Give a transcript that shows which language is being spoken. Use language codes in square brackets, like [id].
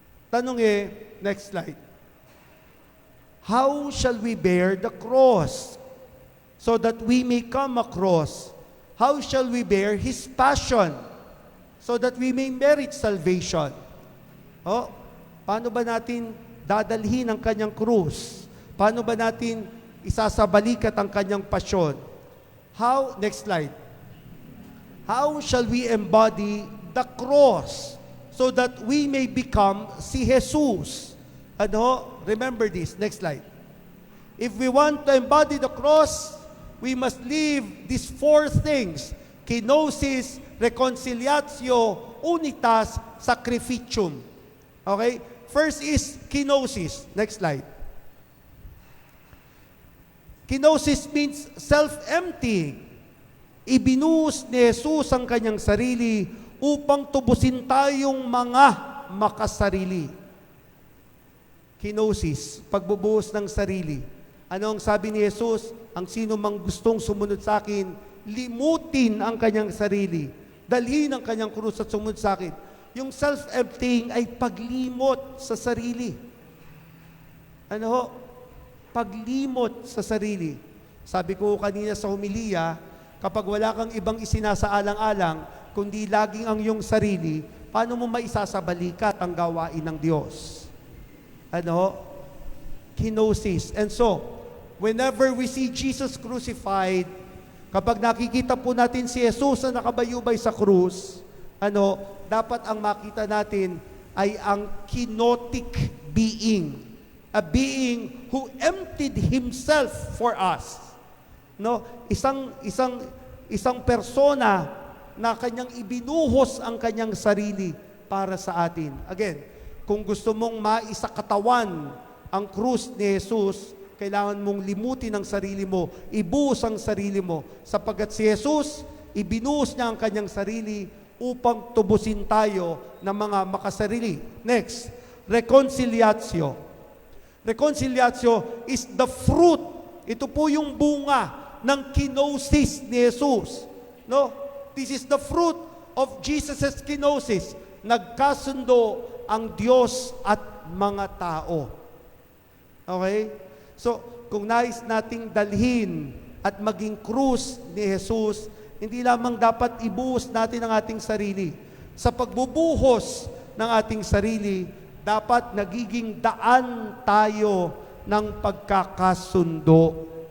[en] Tanong next slide. How shall we bear the cross so that we may come across? How shall we bear His passion so that we may merit salvation? [tl] Paano ba natin dadalhin ang Kanyang krus? Paano ba natin isasabalikat ang Kanyang pasyon? [en] How? Next slide. How shall we embody the cross so that we may become [tl] si Jesus. Ano? [en] Remember this. Next slide. If we want to embody the cross, we must leave these four things: kenosis, reconciliatio, unitas, sacrificium. Okay? First is kenosis. Next slide. Kenosis means self-emptying. [tl] Ibinuhos ni Jesus ang kanyang sarili upang tubusin tayong mga makasarili. Kenosis, pagbubuhos ng sarili. Ano ang sabi ni Jesus? Ang sino mang gustong sumunod sa akin, limutin ang kanyang sarili. Dalhin ang kanyang krus at sumunod sa akin. Yung self-emptying ay paglimot sa sarili. Ano ho? Paglimot sa sarili. Sabi ko kanina sa homilia, kapag wala kang ibang isinasaalang-alang, kundi laging ang iyong sarili, paano mo maisasabalikat ang gawain ng Diyos? Ano? Kenosis. [en] And so, whenever we see Jesus crucified, [tl] kapag nakikita po natin si Jesus na nakabayubay sa krus, ano, dapat ang makita natin ay ang kenotic being. [en] A being who emptied himself for us. [tl] No, isang persona na kanyang ibinuhos ang kanyang sarili para sa atin. Again, kung gusto mong maisakatawan ang krus ni Jesus, kailangan mong limutin ang sarili mo, ibuhos ang sarili mo, sapagkat si Jesus, ibinuhos niya ang kanyang sarili upang tubusin tayo ng mga makasarili. [en] Next, reconciliatio. Reconciliatio is the fruit. [tl] Ito po yung bunga ng kenosis ni Jesus. No? [en] This is the fruit of Jesus' kenosis. [tl] Nagkasundo ang Diyos at mga tao. Okay? So, kung nais nating dalhin at maging krus ni Jesus, hindi lamang dapat ibuhos natin ang ating sarili. Sa pagbubuhos ng ating sarili, dapat nagiging daan tayo ng pagkakasundo.